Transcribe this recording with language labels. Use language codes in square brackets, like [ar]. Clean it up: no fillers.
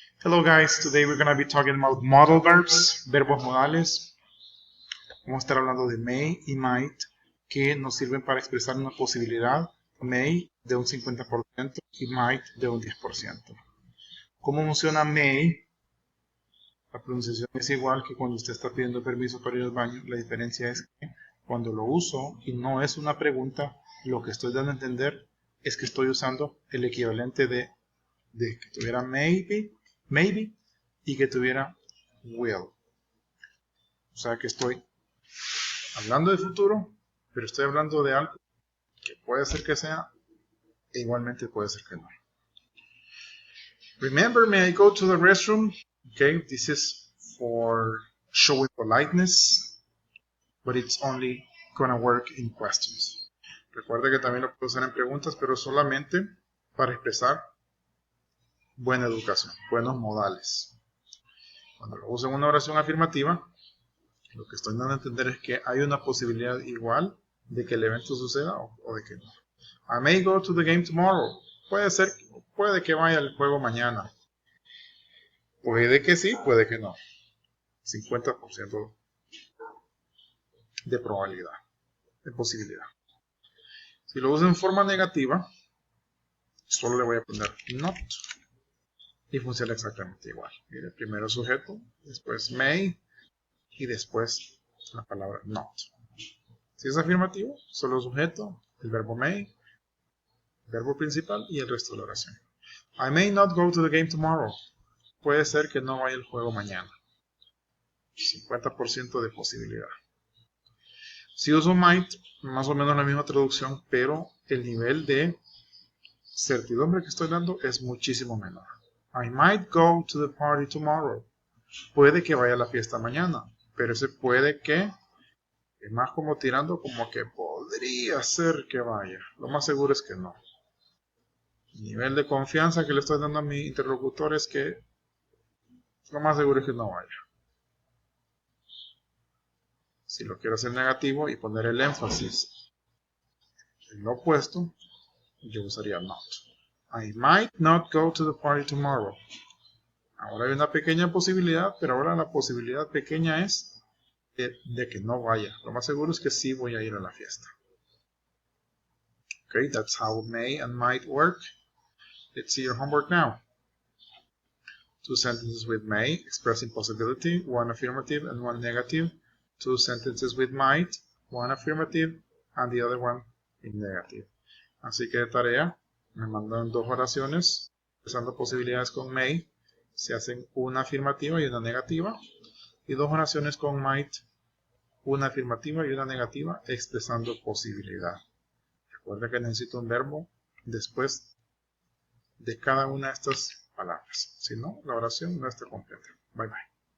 [en] Hello guys, today we're going to be talking about modal verbs, [es] verbos modales. Vamos a estar hablando de may y might, que nos sirven para expresar una posibilidad, may de un 50% y might de un 10%. ¿Cómo funciona may? La pronunciación es igual que cuando usted está pidiendo permiso para ir al baño. La diferencia es que cuando lo uso y no es una pregunta, lo que estoy dando a entender es que estoy usando el equivalente de que tuviera maybe y que tuviera will. O sea que estoy hablando de futuro, pero estoy hablando de algo que puede ser que sea e igualmente puede ser que no. [en] Remember, may I go to the restroom? Okay, this is for showing politeness, but it's only gonna work in questions. [es] Recuerde que también lo puedo usar en preguntas, pero solamente para expresar buena educación, buenos modales. Cuando lo uso en una oración afirmativa, lo que estoy dando a entender es que hay una posibilidad igual de que el evento suceda o de que no. [en] I may go to the game tomorrow. [es] Puede que vaya al juego mañana. Puede que sí, puede que no. 50% de probabilidad, de posibilidad. Si lo uso en forma negativa, solo le voy a poner not y funciona exactamente igual. Mire, primero sujeto, después may y después la palabra not. Si es afirmativo, solo sujeto, el verbo may, el verbo principal y el resto de la oración. [en] I may not go to the game tomorrow. [es] Puede ser que no vaya al juego mañana. 50% de posibilidad. Si uso might, más o menos la misma traducción, pero el nivel de certidumbre que estoy dando es muchísimo menor. [en] I might go to the party tomorrow. [es] Puede que vaya a la fiesta mañana, pero ese puede que es más como tirando como que podría ser que vaya. Lo más seguro es que no. El nivel de confianza que le estoy dando a mi interlocutor es que lo más seguro es que no vaya. Si lo quiero hacer negativo y poner el énfasis en lo opuesto, yo usaría not. [en] I might not go to the party tomorrow. [es] Ahora hay una pequeña posibilidad, pero ahora la posibilidad pequeña es de que no vaya. Lo más seguro es que sí voy a ir a la fiesta. [en] Okay, that's how may and might work. Let's see your homework now. 2 sentences with may, expressing possibility, 1 affirmative and 1 negative. 2 sentences with might, 1 affirmative and the other one in negative. [es] Así que de tarea, me mandan 2 oraciones, expresando posibilidades con may, se hacen una afirmativa y una negativa, y 2 oraciones con might, una afirmativa y una negativa, expresando posibilidad. Recuerda que necesito un verbo después de cada una de estas palabras, si no, la oración no está completa. Bye bye.